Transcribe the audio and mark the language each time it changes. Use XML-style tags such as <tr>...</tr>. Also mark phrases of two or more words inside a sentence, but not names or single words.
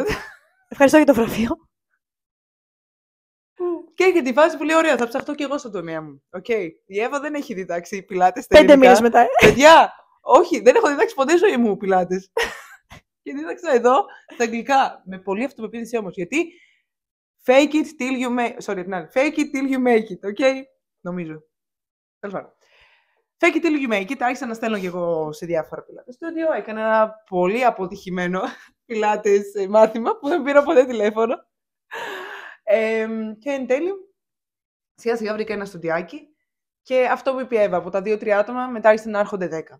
<el>Ευχαριστώ για το βραβείο. Και για τη φάση που λέει: ωραία, θα ψαχτώ και εγώ στον τομέα μου.</el> <en>Okay.</en> <el>Η Εύα δεν έχει διδάξει πιλάτες. 5 μήνες μετά. Παιδιά, όχι, δεν έχω διδάξει ποτέ ζωή μου πιλάτες. Και δίδαξα εδώ στα αγγλικά. Με πολύ αυτοπεποίθηση όμως. Γιατί</el> <en>fake it till you make it.</en> <el>Okay, νομίζω. Τέλος πάντων.</el> <en>Fake it till you make it.</en> <el>Άρχισα να στέλνω και εγώ σε διάφορα πιλάτες στούντιο. Έκανα ένα πολύ αποτυχημένο πιλάτες μάθημα που δεν πήρα ποτέ τηλέφωνο. Και εν τέλει, σιγά σιγά βρήκα ένα στουντιάκι. Και αυτό που είπε η Εύα, από τα 2-3 άτομα, μετά άρχισαν να έρχονται 10.</el>